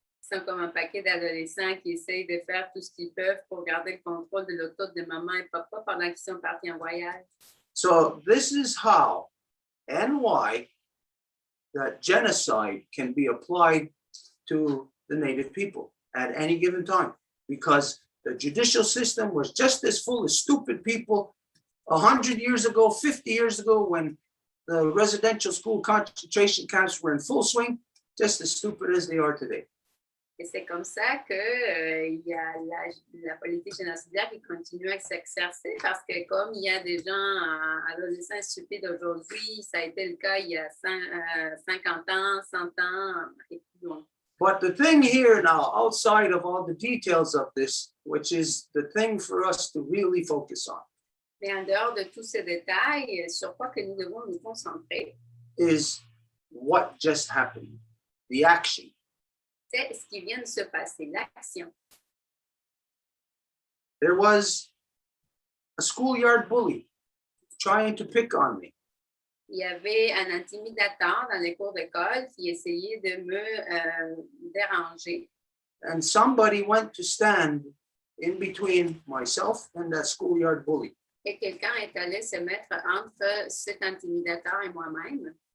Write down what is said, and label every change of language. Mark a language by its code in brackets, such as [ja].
[fr] Ils sont comme un paquet d'adolescents qui essayent de faire tout ce qu'ils peuvent pour garder le contrôle de l'auto de maman et papa pendant qu'ils sont partis en voyage. [en] So this is how and why that genocide can be applied to the native people at any given time, because the judicial system was just as full of stupid people 100 years ago, 50 years ago, when the residential school concentration camps were in full swing, just as stupid as they are today. [fr] Et c'est comme ça que il y a la politique génocidaire qui continue à s'exercer parce que comme il y a des gens adolescents stupides aujourd'hui, ça a été le cas il y a 50 ans, 100 ans et plus loin. [en] But the thing here now, outside of all the details of this, which is the thing for us to really focus on, [fr] Mais en dehors de tous ces détails, sur quoi que nous devons nous concentrer, [en] is what just happened, the action. [fr] c'est ce qui vient de se passer, l'action. [en] There was a schoolyard bully trying to pick on me. [fr] Il y avait un intimidateur dans les cours d'école qui essayait de me déranger. [en] And somebody went to stand in between myself and that schoolyard bully. [fr] Et quelqu'un est allé se mettre entre cet intimidateur et moi-même.